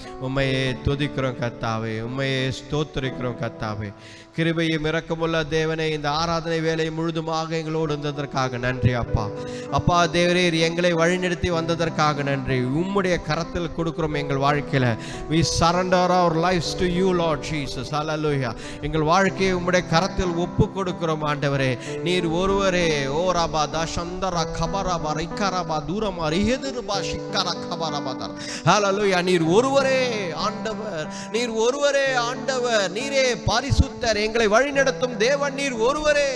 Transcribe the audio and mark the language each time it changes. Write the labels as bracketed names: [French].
[Tamil] உம்மையே துதிக்கிறோம் கர்த்தாவே, உம்மையே ஸ்தோத்திரிக்கிறோம் கர்த்தாவே. கிருபையும் இரக்கமுள்ள தேவனே, இந்த ஆராதனை வேலை முழுதுமாக எங்களோடு இருந்ததற்காக நன்றி அப்பா. அப்பா தேவரீர் எங்களை வழிநடத்தி வந்ததற்காக நன்றி. உம்முடைய கரத்தில் கொடுக்கிறோம் எங்கள் வாழ்க்கையில. [English] we surrender our lives to you Lord Jesus. hallelujah. [Tamil] எங்கள் வாழ்க்கையை உம்முடைய கரத்தில் ஒப்பு கொடுக்கிறோம் ஆண்டவரே. நீர் ஒருவரே. ஓ ரபா தசந்தர கபரபா ரிக்கரபா தூரமா ரிஹதுரபா சிக்கர கபரபதர். hallelujah. நீர் ஒருவரே ஆண்டவர், நீர் ஒருவரே ஆண்டவர், நீரே பரிசுத்தர், எங்களை வழிநடத்தும் தேவன் நீர் ஒருவரே.